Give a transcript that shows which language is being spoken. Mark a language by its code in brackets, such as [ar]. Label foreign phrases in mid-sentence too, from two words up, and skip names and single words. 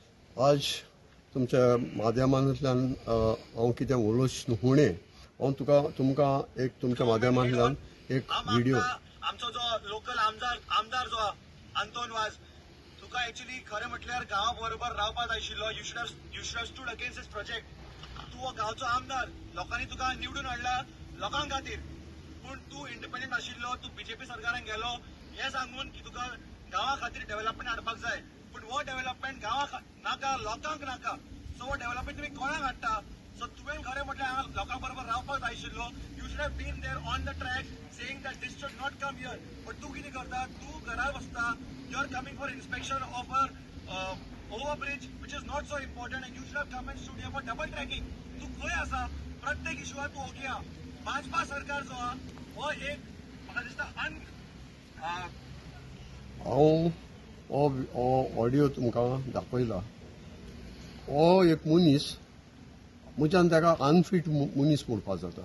[kok] आज तुमच्या माध्यमांतल्यान हांव कितें उलोवच न्हुणे हांव तुमकां एक तुमच्या माध्यमांतल्यान एक व्हिडिओ आमचो जो लोकल आमदार जो आंतोन वाज तुका एक्चुअली खरें म्हटल्यार गांवा बरोबर रावपाक जाय आशिल्लो. [en] you should have stood against this project. [kok] तूं हो गांवचो आमदार, लोकांनी तुका निवडून हाडला लोकांक खातीर, पूण तूं इंडिपेंडंट आशिल्लो, तूं बीजेपी सरकारान गेलो हें सांगून की तुका गांवा खातीर डेव्हलपमेंट हाडपाक जाय. पूण हो डेव्हलपमेंट गांवा नाका, लोकांक नाका. सो हो डेव्हलपमेंट तुमी कोणाक हाडटा? सो तुवें खरें म्हटल्यार हांगा लोकां बरोबर रावपाक जाय आशिल्लो. [en] you should have been there on the track saying that this should not come here. [kok] बट तूं कितें करता? तूं घरा बसता. [en] you are coming for inspection of a overbridge which is not so important and you should have come and studio for double tracking. [kok] तूं खंय आसा? प्रत्येक इशूआर तूं ओके आहा. भाजपा सरकार जो आहा हो एक म्हाका दिसता हांव हो ऑडियो तुमकां दाखयला. हो एक मनीस म्हज्यान ताका अनफीट मनीस म्हणपाक जाता.